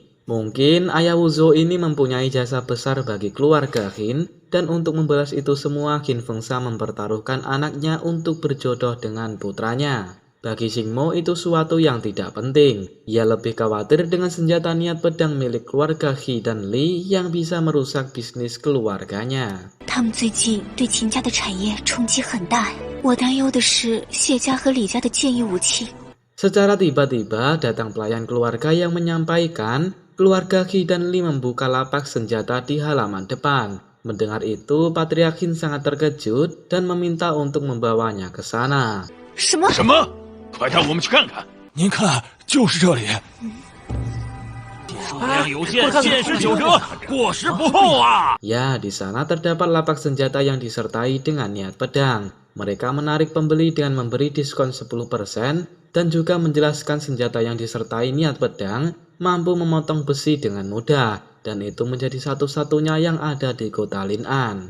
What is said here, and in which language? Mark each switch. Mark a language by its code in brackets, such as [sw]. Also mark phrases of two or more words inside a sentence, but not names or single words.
[id] Mungkin ayah Wuzhou ini mempunyai jasa besar bagi keluarga Qin, dan untuk membalas itu semua Qin Fengsha mempertaruhkan anaknya untuk berjodoh dengan putranya. Bagi Qingmo itu suatu yang tidak penting. Ia lebih khawatir dengan senjata niat pedang milik keluarga Qi dan Li yang bisa merusak bisnis keluarganya. [zh] 他们最近对秦家的产业冲击很大，我担忧的是谢家和李家的剑意武器。 [id] Secara tiba-tiba datang pelayan keluarga yang menyampaikan keluarga Qi dan Li membuka lapak senjata di halaman depan. Mendengar itu, Patriarchin sangat terkejut dan meminta untuk membawanya ke sana. [zh] 什么？什么？快带我们去看看！您看，就是这里。数量有限，限时9折，过时不候啊！ [id] Ya, di sana terdapat lapak senjata yang disertai dengan niat pedang. Mereka menarik pembeli dengan memberi diskon 10% dan juga menjelaskan senjata yang disertai niat pedang mampu memotong besi dengan mudah, dan itu menjadi satu-satunya yang ada di kota Lin'an.